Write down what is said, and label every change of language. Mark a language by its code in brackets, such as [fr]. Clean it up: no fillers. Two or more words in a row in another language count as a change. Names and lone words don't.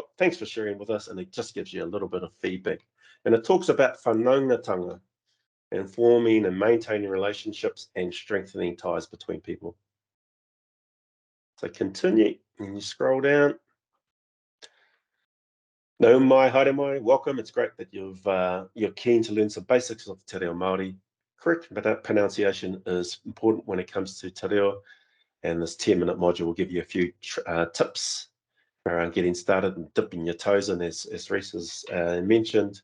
[en] Thanks for sharing with us, and it just gives you a little bit of feedback. And it talks about whanaungatanga and forming and maintaining relationships and strengthening ties between people. So continue, and you scroll down. [mi] No mai, haere mai, [en] welcome. It's great that you're keen to learn some basics of Te Ao Māori. Correct pronunciation is important when it comes to Te Reo, and this 10-minute module will give you a few tips around getting started and dipping your toes in, as Reese has mentioned.